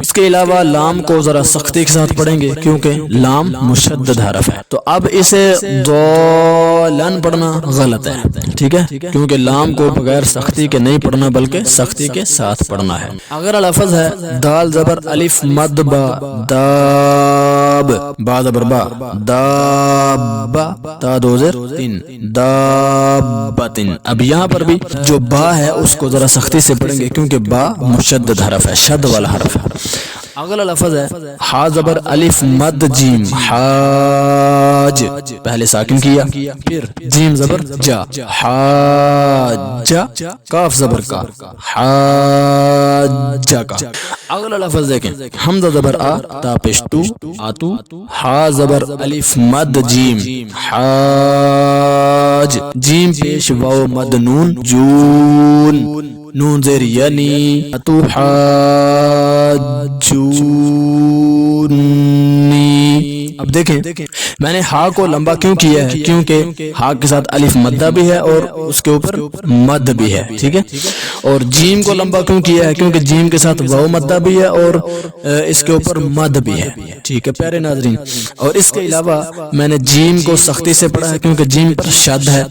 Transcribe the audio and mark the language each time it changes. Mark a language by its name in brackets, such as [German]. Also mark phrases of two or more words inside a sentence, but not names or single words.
[Urdu] اس کے علاوہ لام کو ذرا سختی کے ساتھ پڑھیں گے، کیونکہ لام مشدد حرف ہے۔ تو اب اسے ضالن پڑھنا غلط ہے، ٹھیک ہے، کیونکہ لام کو بغیر سختی کے نہیں پڑھنا بلکہ سختی کے ساتھ پڑھنا ہے۔ اگر لفظ ہے دال زبر الف مد با داب، با زبر با داب، تا دو زر تین، دابتن۔ اب یہاں پر بھی جو با ہے اس کو ذرا سختی سے پڑھیں گے، کیونکہ با مشدد حرف ہے، شد والا حرف ہے۔ اگلا لفظ ہے ہا زبر الف مد جیم حاج، پہلے ساکن کیا پھر جیم زبر جا حاجا، کاف زبر کا حاجا کا۔ اگلا لفظ دیکھیں حمزہ زبر آ تا پیش تو آتو، ہا زبر الف مد جیم حاج، جیم پیش واو مد نون جون، نون زیر یعنی [Arabic] اتو حاجونی۔ [Urdu] اب دیکھیں میں نے ہا کو لمبا کیوں کیا ہے؟ کیونکہ ہا کے ساتھ الف مدہ بھی ہے اور اس کے اوپر مد بھی ہے، ٹھیک ہے۔ اور جیم کو لمبا کیوں کیا ہے؟ کیونکہ جیم کے ساتھ واو مدہ بھی ہے اور اس کے اوپر مد بھی ہے، ٹھیک ہے پیارے ناظرین۔ اور اس کے علاوہ میں نے جیم کو سختی سے پڑھا ہے، کیونکہ جیم پر شد ہے۔